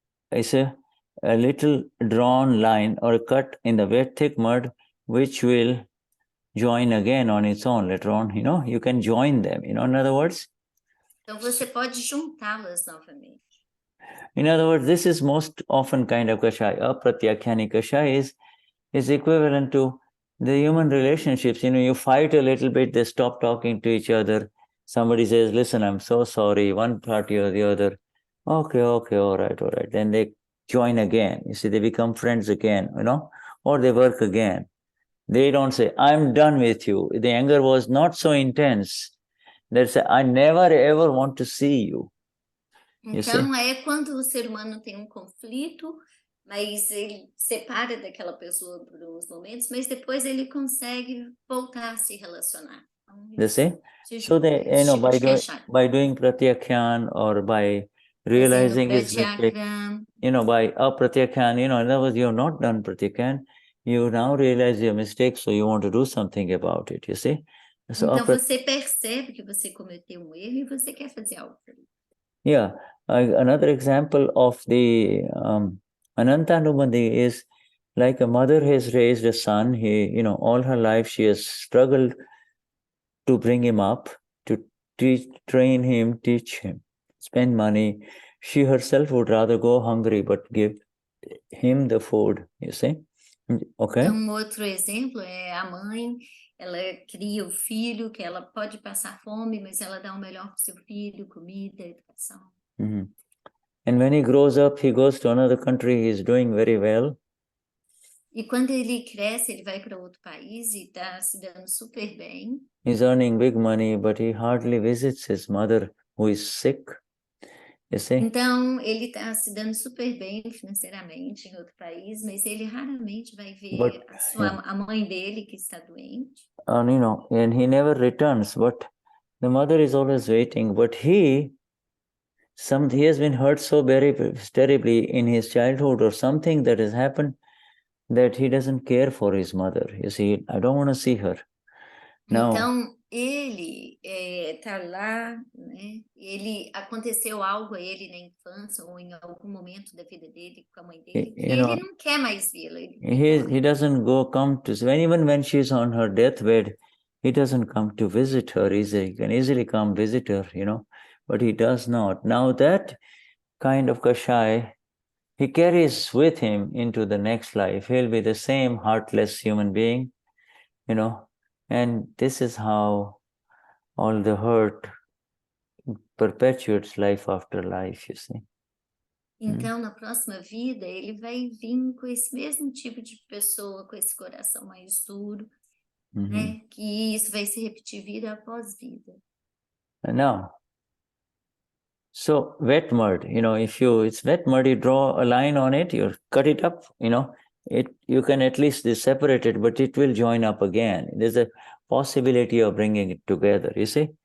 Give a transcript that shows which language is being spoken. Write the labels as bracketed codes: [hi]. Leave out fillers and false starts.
[en] It's a little drawn line or a cut in the wet, thick mud, which will join again on its own later on. You can join them, in other words. [pt] Então, você pode juntá-las novamente. [en] In other words, this is most often kind of Kashaya. Apratyakhani Kashaya is equivalent to the human relationships. You fight a little bit, they stop talking to each other. Somebody says, listen, I'm so sorry, one party or the other. Okay, all right. Then they join again. You see, they become friends again, or they work again. They don't say, I'm done with you. The anger was not so intense. They say, I never ever want to see you. [pt] Então, é quando o ser humano tem conflito, mas ele separa daquela pessoa por uns momentos, mas depois ele consegue voltar a se relacionar. [en] You see? So they, by doing pratyakyan or by realizing his mistake, by pratyakyan, in other words, you have not done pratyakyan, you now realize your mistake, so you want to do something about it, you see? So [pt] então você percebe que você cometeu erro e você quer fazer algo. [en] Yeah, another example of the Anantanubandhi is like a mother has raised a son. He, all her life she has struggled to bring him up, to train him, teach him, spend money. She herself would rather go hungry, but give him the food, you see? Okay. [pt] Então, outro exemplo é a mãe, ela cria o filho, que ela pode passar fome, mas ela dá o melhor para o seu filho, comida, educação. Mm-hmm. [en] And when he grows up, he goes to another country, he's doing very well. [pt] E quando ele cresce, ele vai para outro país e está se dando super bem. [en] He's earning big money, but he hardly visits his mother, who is sick. You see? [pt] Então, ele está se dando super bem financeiramente em outro país, mas ele raramente vai ver a mãe dele que está doente. [en] And he never returns, but the mother is always waiting. But he has been hurt so very terribly in his childhood or something that has happened that he doesn't care for his mother. You see, I don't want to see her. Now, [pt] então, ele está lá, né? Aconteceu algo a ele na infância ou em algum momento da vida dele com a mãe dele, que ele não quer mais vê-la. [en] He doesn't come to, even when she's on her deathbed, he doesn't come to visit her easily. He can easily come visit her, but he does not. Now that kind of Kashaya, he carries with him into the next life. He'll be the same heartless human being, and this is how all the hurt perpetuates life after life, you see. [pt] Então, na próxima vida, ele vai vir com esse mesmo tipo de pessoa, com esse coração mais duro, né? Que isso vai se repetir vida após vida. [en] Now, so wet mud, if it's wet mud, you draw a line on it, you cut it up, you can at least separate it, but it will join up again. There's a possibility of bringing it together, you see?